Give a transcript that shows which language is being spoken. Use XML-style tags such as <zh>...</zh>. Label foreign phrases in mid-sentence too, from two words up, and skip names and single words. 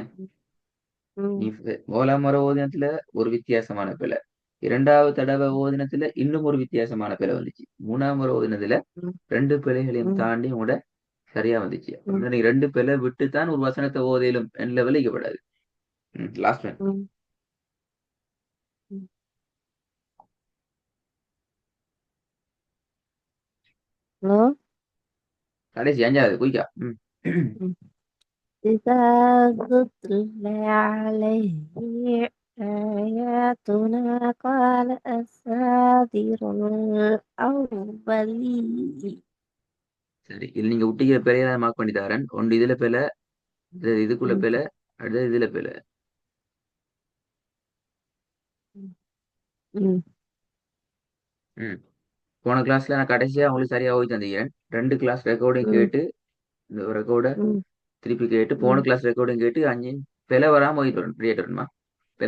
<ta>நீ முதலாம் முறை ஓதினத்துல ஒரு வித்தியாசமான பிழை, இரண்டாவது தடவை ஓதினத்துல இன்னும் ஒரு வித்தியாசமான பிழை வந்துச்சு, மூணாவது முறை ஓதினதுல ரெண்டு பிழைகளையும் தாண்டி உங்களோட சரியா வந்துச்சு. அப்படின்னா நீங்க ரெண்டு பிழை விட்டுத்தான் ஒரு வசனத்தை ஓதையிலும் என் லெவலில் இக்கப்படாது.</ta> <en>last one.</en> <ta>ஹலோ. கடைசி அஞ்சாவது குயிக்கா.</ta> <ar>إذا تتلى عليه آياتنا قال أساطير الأولين.</ar> <ta>சரி, இது நீங்க விட்டிக்கிற பிழையை மார்க் பண்ணி தரேன். ஒன்று இதுல பிழை, இதுக்குள்ள பிழை, அடுத்தது இதுல பிழை. ம். போன கிளாஸ்ல நான் கடைசியா உங்களுக்கு சரியா ஓதி தந்திக்கிறேன். ரெண்டு</ta> <en>class recording</en> <ta>கேட்டு, இந்த ரெக்கார்டை திருப்பி கேட்டு, போன</ta> <en>class recording</en> <ta>கேட்டு, அஞ்சு பிழை வராம ஓதிட்டு வரணும்.</ta>